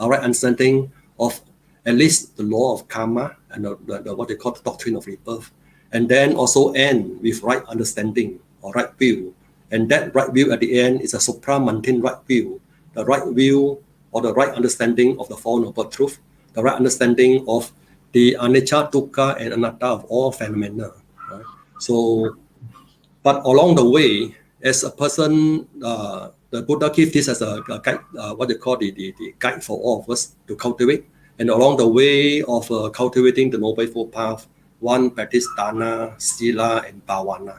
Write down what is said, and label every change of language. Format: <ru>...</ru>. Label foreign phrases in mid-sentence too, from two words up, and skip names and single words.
<en>A right understanding of at least the law of karma and the what they call the doctrine of rebirth, and then also end with right understanding or right view. And that right view at the end is a supramundane right view, the right view or the right understanding of the Four Noble Truth, the right understanding of the anicca, dukkha, and anatta of all phenomena. Right? So, but along the way, as a person, the Buddha gives this as a guide, what they call the guide for all of us to cultivate. And along the way of cultivating the Noble Eightfold Path, one practice dana, sila, and bhavana.</en>